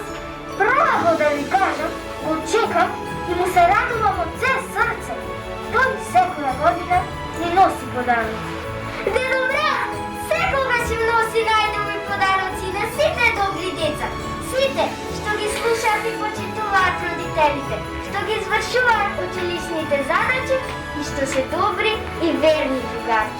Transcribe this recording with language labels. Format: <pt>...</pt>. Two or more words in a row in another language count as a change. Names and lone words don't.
<mk>Pravo da vi kažem, očekam i mu se radujem od sve srce. Той всекоја година ни носи подароци. Дедо Мраз, секогаш им носи најдобри подароци на сите добри деца. Сите што ги слушаат и почитуваат родителите, што ги извршуваат училишните задачи и што се добри и верни другарчи.</mk>